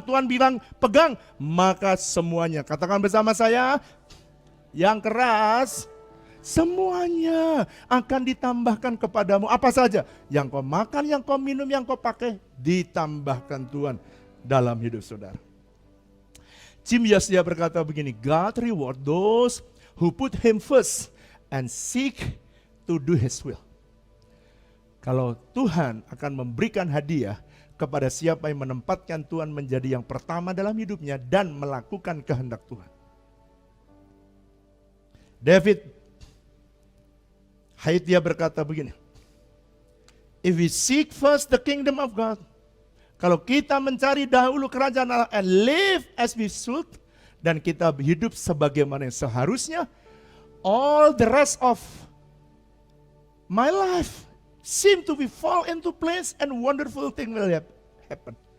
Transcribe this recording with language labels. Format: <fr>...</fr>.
<id>Tuhan bilang pegang, maka semuanya. Katakan bersama saya, yang keras, semuanya akan ditambahkan kepadamu. Apa saja? Yang kau makan, yang kau minum, yang kau pakai, ditambahkan Tuhan dalam hidup saudara.</id> <en>Jim Yasdia</en> <id>berkata begini,</id> <en>God reward those who put him first and seek to do his will.</en> <id>Kalau Tuhan akan memberikan hadiah kepada siapa yang menempatkan Tuhan menjadi yang pertama dalam hidupnya dan melakukan kehendak Tuhan.</id> <en>David Haithia</en> <id>berkata begini,</id> <en>if we seek first the kingdom of God,</en> <id>kalau kita mencari dahulu kerajaan Allah</id> <en>and live as we should,</en> <id>dan kita hidup sebagaimana yang seharusnya,</id> <en>all the rest of my life seem to be fall into place and wonderful thing will happen.</en>